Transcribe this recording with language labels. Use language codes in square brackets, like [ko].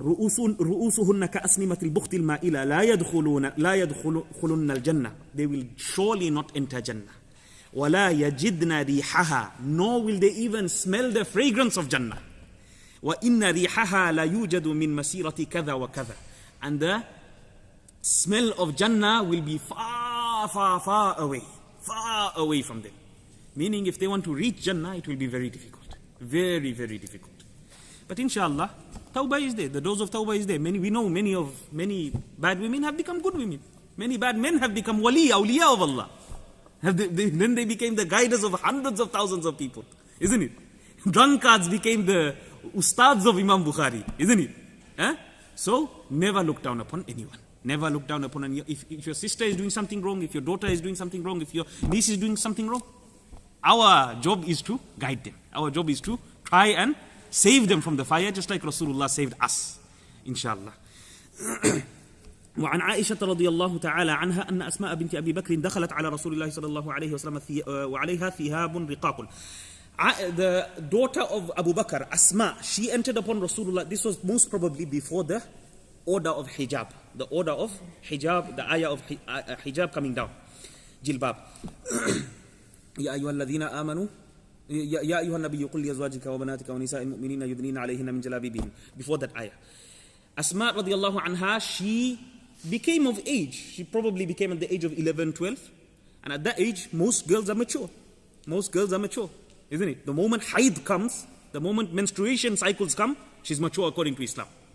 [ar] رؤوسهن كأسنمة البخت المائلة لا يدخلن الجنة. [en] They will surely not enter Jannah. [ar] ولا يجدن ريحها. [en] Nor will they even smell the fragrance of Jannah. [ar] وإن ريحها لا يوجد من مسيرة كذا وكذا. [en] And the smell of Jannah will be far away. Far away from them. Meaning if they want to reach Jannah, it will be very difficult. Very, very difficult. But inshallah, tawbah is there. The doors of tawbah is there. We know many bad women have become good women. Many bad men have become awliya of Allah. Then they became the guiders of hundreds of thousands of people. Isn't it? Drunkards became the ustads of Imam Bukhari. Isn't it? So, never look down upon anyone. Never look down upon anyone. If your sister is doing something wrong, if your daughter is doing something wrong, if your niece is doing something wrong, our job is to guide them. Our job is to try and save them from the fire, just like Rasulullah saved us. Inshallah. [ar] وعن عائشة رضي الله تعالى عنها أن أسماء بنت أبي بكر دخلت على رسول الله صلى الله عليه وسلم وعليها ثياب رقاق. [en] The daughter of Abu Bakr, Asma, she entered upon Rasulullah. This was most probably before the order of hijab. The order of hijab, the ayah of hijab coming down. Jilbab. [ar] يا أيها الذين آمنوا يا أيها النبي قل لأزواجك وبناتك ونساء المؤمنين يدنين عليهن من جلابيبهن. [en] Before that ayah. Asma radiallahu anha, she became of age. She probably became at the age of 11, 12. And at that age, most girls are mature. Most girls are mature, isn't it? The moment haid comes, the moment menstruation cycles come, she's mature according to Islam.